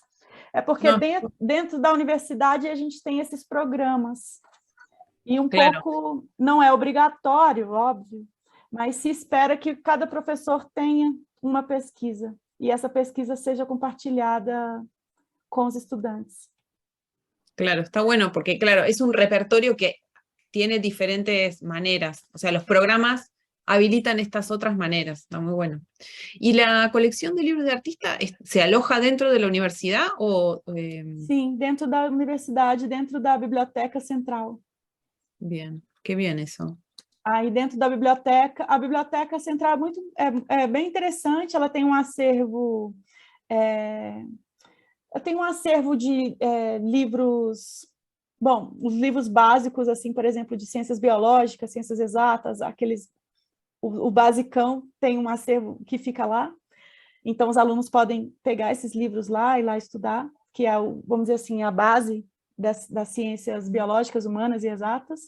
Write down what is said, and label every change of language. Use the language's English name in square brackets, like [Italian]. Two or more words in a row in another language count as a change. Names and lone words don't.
[Portuguese] Porque dentro da universidade a gente tem esses programas, e pouco não é obrigatório, óbvio, mas se espera que cada professor tenha uma pesquisa, e essa pesquisa seja compartilhada com os estudantes. [Spanish] Claro, está bueno, porque claro, es un repertorio que tiene diferentes maneras, o sea, los programas habilitan estas otras maneras, está muy bueno. ¿Y la colección de libros de artista se aloja dentro de la universidad? [Portuguese] Sim, dentro da universidade, dentro da biblioteca central. [Spanish] Bien, qué bien eso. [Portuguese] Aí dentro da biblioteca, a biblioteca central é bem interessante, ela tem um acervo, de livros, bom, os livros básicos, assim, por exemplo, de ciências biológicas, ciências exatas, o basicão tem um acervo que fica lá, então os alunos podem pegar esses livros lá e lá estudar, que é, vamos dizer assim, a base das ciências biológicas, humanas e exatas.